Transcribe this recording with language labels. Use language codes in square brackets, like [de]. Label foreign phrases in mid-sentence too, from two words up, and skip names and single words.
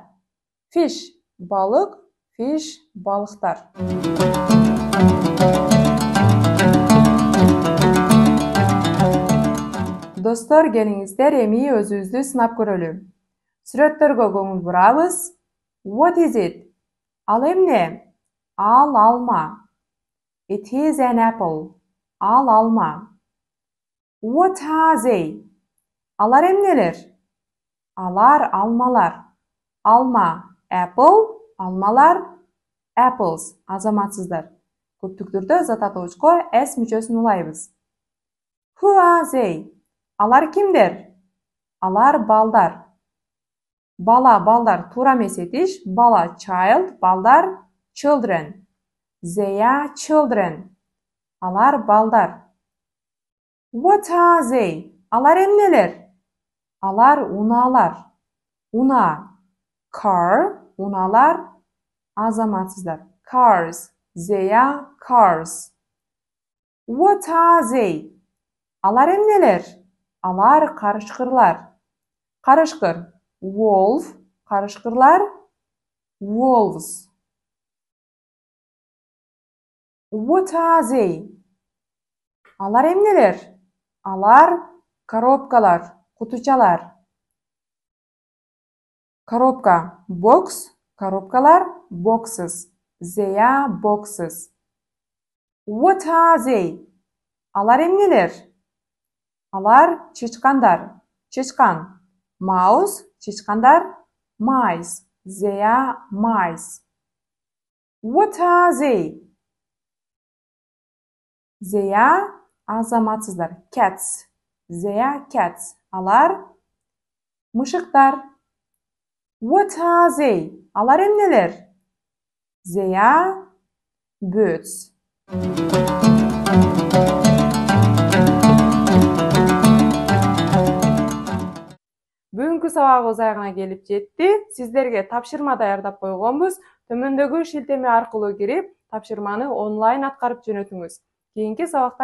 [ky] Fish, балык, fish, балыктар. Достор, келиңиздер эми өзүбүздү сынап көрөлү. Сүрөттөргө көңүл бурабыз. [en] What is it? [ky] Ал эмне? Ал алма. [en] It is an apple. [ky] Ал алма. [en] What are they? [ky] Алар эмнелер? Алар алмалар. Алма, apple, алмалар, apples, азаматсыңар. Көптүк түрдө зат атоочко s мүчөсүн улайбыз. [en] Who are they? [ky] Алар кимдер? Алар балдар. Бала, балдар туура эмес этиш. [en] Бала child, балдар children. They are children. [ky] Алар балдар. [en] What are they? [ky] Алар эмнелер? Алар унаалар. Уна. Car, унаалар, азаматсыздар. [en] Cars. They are cars. What are they? [ky] Алар эмнелер? Алар карышкырлар. Карышкыр. Wolf, карышкырлар. [en] Wolves. What are they? [ky] Алар эмнелер? Алар коробкалар, кутучалар. Коробка box, коробкалар boxes. [en] They are boxes. What are they? [ky] Алар эмнелер? Алар чычкандар. Чычкан. Mouse, чычкандар. [en] Mice. They are mice. What are they? They are азаматсыздар. Cats. They are cats. [ky] Алар мышыктар. [en] What are they? [ky] Алар эмнелер? [en] They are birds. [ky] Бүгүнкү сабагыбыз аягына келип жетти. Сиздерге тапшырма даярдап койгонбуз. Төмөндөгү шилтеме аркылуу кирип, тапшырманы онлайн аткарып жөнөтүңүз.